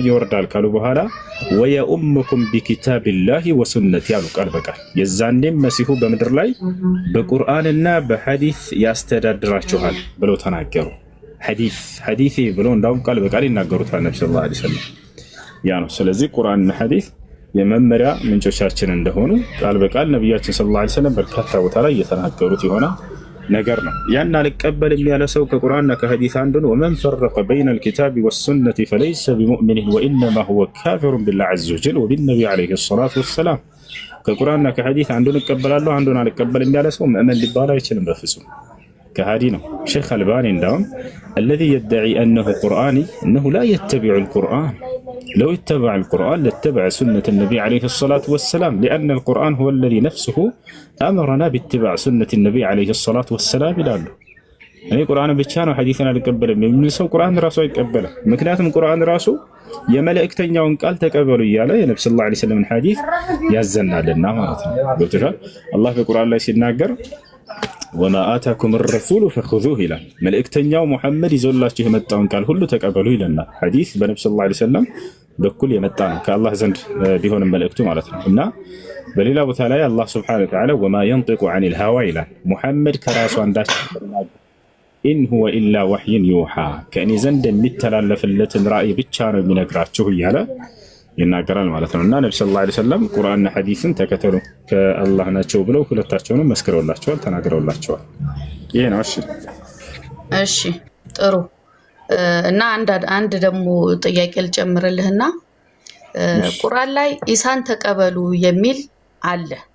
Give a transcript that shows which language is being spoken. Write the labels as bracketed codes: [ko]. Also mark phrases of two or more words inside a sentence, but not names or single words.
[am] ይወርዳል ካሉ በኋላ [ar] ويؤمكم بكتاب الله وسنتي [am] ያሉ ቃል በቃል የዛኔም መሲሁ በምድር በቁርአንና በሐዲስ ያስተዳድራችኋል ብለው ተናገሩ። ሐዲስ ብለው እንዳውም ቃል በቃል ይናገሩታል ነብዩ [ar] صلى الله عليه وسلم። [am] ያ ነው። ስለዚህ ቁርአንና ሐዲስ የመመሪያ ምንጮቻችን እንደሆኑ ቃል በቃል ነብያችን [ar] صلى الله عليه وسلم [am] በርካታ ቦታ ላይ እየተናገሩት የሆነ ነገር ነው። ያን አልቀበልም ያለ ሰው ከቁርአንና ከሐዲስ አንዱን [ar] ومن فرق بين الكتاب والسنة فليس بمؤمن وانما هو كافر بالله عز وجل وبالنبي عليه الصلاة والسلام። [am] ከቁርአንና ከሐዲስ አንዱን እቀበላለሁ አንዱን አልቀበልም ያለ ሰው ሙእሚን ሊባል አይችልም በፍጹም። [ar] كهادي [am] ነው ሼክ አልባኒ እንዳውም [ar] الذي يدعي انه قرآني انه لا يتبع القرآن لو اتبع القرآن لاتبع سنة النبي عليه الصلاة والسلام لأن القرآن هو الذي نفسه أمرنا باتباع سنة النبي عليه الصلاة والسلام ይላሉ [am] እኔ ቁርአን ብቻ ነው ሐዲስን አልቀበልም የሚል ሰው ቁርአን ራሱ አይቀበልም ምክንያቱም ቁርአን ራሱ የመላእክተኛውን ቃል ተቀበሉ ይያለ የነብዩ [ar] صلى الله عليه وسلم [am] ሐዲስ ያዘናልና ማለት ነው ገብቶሻል አላህ በቁርአን ላይ ሲናገር [ar] وما آتاكم الرسول فخذوه [am] ይላል መልእክተኛው ሙሐመድ ይዞላችሁ የመጣውን ቃል ሁሉ ተቀበሉ ይለና ሐዲስ በነብዩ [ar] صلى الله عليه وسلم [am] በኩል የመጣ ነው ከአላህ ዘንድ ቢሆንም መልእክቱ ማለት ነው እና በሌላ ቦታ ላይ አላህ [ar] سبحانه وتعالى وما ينطق عن الهوى [am] ይላል ሙሐመድ ከራሱ አንዳች [ar] إن هو إلا وحي يوحى كأني زند [am] የሚተላለፍለትን ራእይ ብቻ ነው የሚነግራችሁ እያለ ይናገራል ማለት ነው እና ነብዩ [ar] صلى الله عليه وسلم [am] ቁርአንና ሐዲስን ተከተሉ ከአላህ ናቸው ብለው ሁለታቸውንም መስክረውላቸዋል ተናግረውላቸዋል ይሄ ነው እሺ ጥሩ እና አንድ ደግሞ ጥያቄ ልጨምርልህና ቁርአን ላይ ኢሳን ተቀበሉ የሚል አለ